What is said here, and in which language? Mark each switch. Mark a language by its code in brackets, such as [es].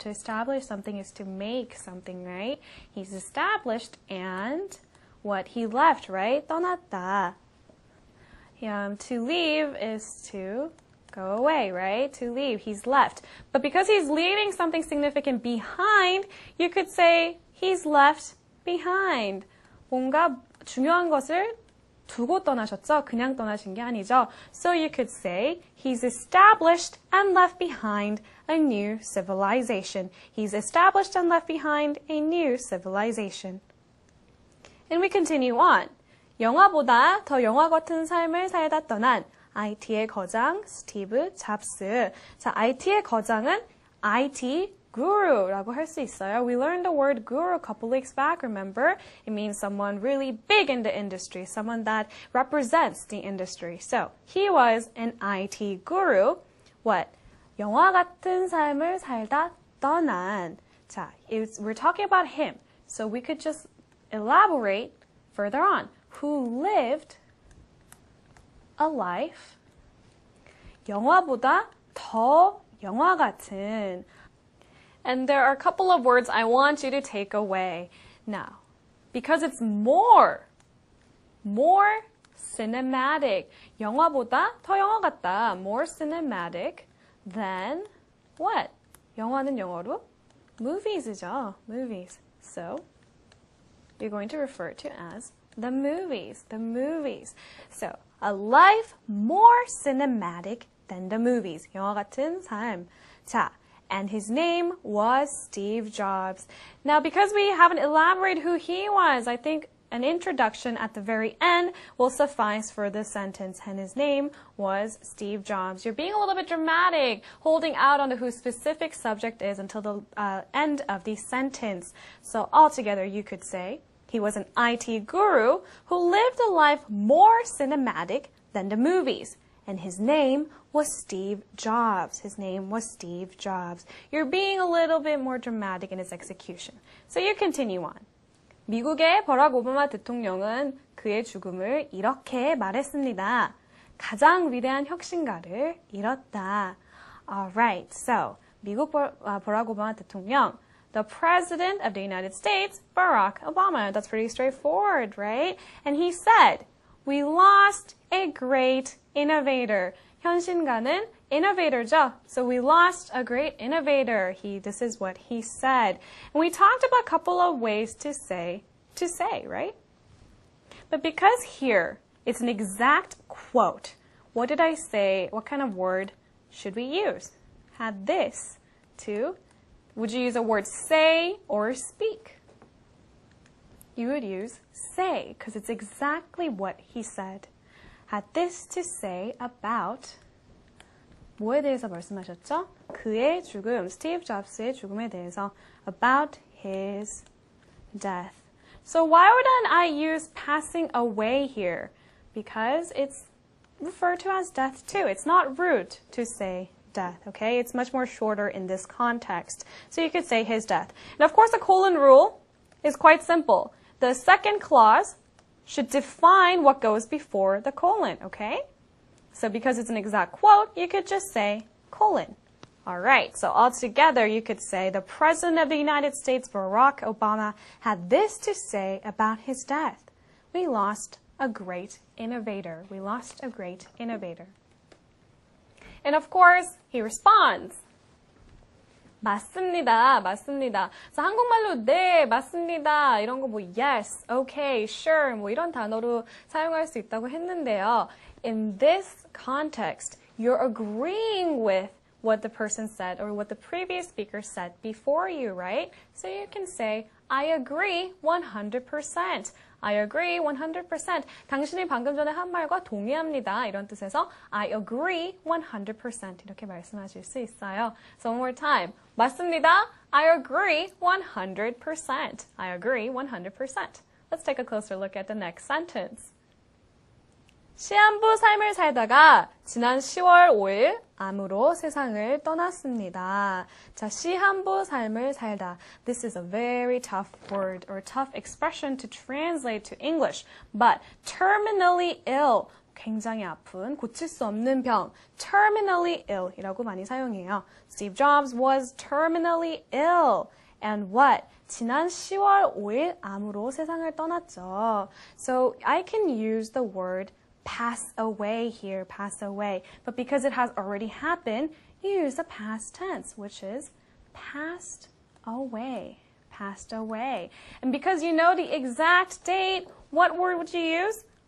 [en] To establish something is to make something, right? He's established and what? He left, right? [ko] 떠났다. [en] To leave is to go away, right? To leave. He's left. But because he's leaving something significant behind, you could say he's left behind. [ko] 뭔가 중요한 것을 두고 떠나셨죠? 그냥 떠나신 게 아니죠. [en] So you could say he's established and left behind a new civilization. He's established and left behind a new civilization. And we continue on. [ko] 영화보다 더 영화 같은 삶을 살다 떠난 IT의 거장 스티브 잡스. 자, IT의 거장은 IT guru라고 할 수 있어요. [en] We learned the word guru a couple weeks back, remember? It means someone really big in the industry, someone that represents the industry. So, he was an IT guru. What? [ko] 영화 같은 삶을 살다 떠난. [en] 자, we're talking about him. So we could just elaborate further on. Who lived a life [ko] 영화보다 더 영화 같은. [en] And there are a couple of words I want you to take away. Now, because it's more cinematic. [ko] 영화보다 더 영화 같다. [en] More cinematic than what? [ko] 영화는 영어로 movies이죠. [en] Movies. So, you're going to refer to as the movies. The movies. So, a life more cinematic than the movies. [ko] 영화 같은 삶. [en] 자, and his name was Steve Jobs. Now, because we haven't elaborated who he was, I think an introduction at the very end will suffice for this sentence. And his name was Steve Jobs. You're being a little bit dramatic, holding out on who specific subject is until the end of the sentence. So altogether, you could say, he was an IT guru who lived a life more cinematic than the movies. And his name was Steve Jobs. His name was Steve Jobs. You're being a little bit more dramatic in its execution. So you continue on. [ko] 미국의 버락 오바마 대통령은 그의 죽음을 이렇게 말했습니다. 가장 위대한 혁신가를 잃었다. [en] Alright, so [ko] 미국 버락 오바마 대통령, [en] the President of the United States, Barack Obama. That's pretty straightforward, right? And he said, we lost a great innovator. [ko] 현신가는 innovator죠. [en] So we lost a great innovator. This is what he said. And we talked about a couple of ways to say, right? But because here it's an exact quote, what did I say? What kind of word should we use? Had this to, would you use a word say or speak? You would use say, because it's exactly what he said. Had this to say about [ko] 뭐에 대해서 말씀하셨죠? 그의 죽음, 스티브 잡스의 죽음에 대해서 [en] about his death. So why wouldn't I use passing away here? Because it's referred to as death too. It's not rude to say death, okay? It's much more shorter in this context. So you could say his death. And of course, the colon rule is quite simple. The second clause should define what goes before the colon, okay? So because it's an exact quote, you could just say colon. All right, so altogether, you could say the President of the United States, Barack Obama, had this to say about his death. We lost a great innovator. We lost a great innovator. And of course, he responds. [ko] 맞습니다. 맞습니다. 그래서 한국말로 네, 맞습니다. 이런 거 뭐 [en] yes, okay, sure [ko] 뭐 이런 단어로 사용할 수 있다고 했는데요. [en] In this context, you're agreeing with what the person said or what the previous speaker said before you, right? So you can say, I agree 100%. I agree 100%. [ko] 당신이 방금 전에 한 말과 동의합니다. 이런 뜻에서 [en] I agree 100% [ko] 이렇게 말씀하실 수 있어요. [en] So one more time. [ko] 맞습니다. [en] I agree 100%. I agree 100%. Let's take a closer look at the next sentence. [ko] 시한부 삶을 살다가 지난 10월 5일 암으로 세상을 떠났습니다. 자, 시한부 삶을 살다. [en] This is a very tough word or tough expression to translate to English. But terminally ill, [ko] 굉장히 아픈, 고칠 수 없는 병, terminally ill 이라고 많이 사용해요. [en] Steve Jobs was terminally ill. And what? [ko] 지난 10월 5일 암으로 세상을 떠났죠. [en] So I can use the word pass away here, pass away. But because it has already happened, you use the past tense, which is passed away, passed away. And because you know the exact date, what word would you use?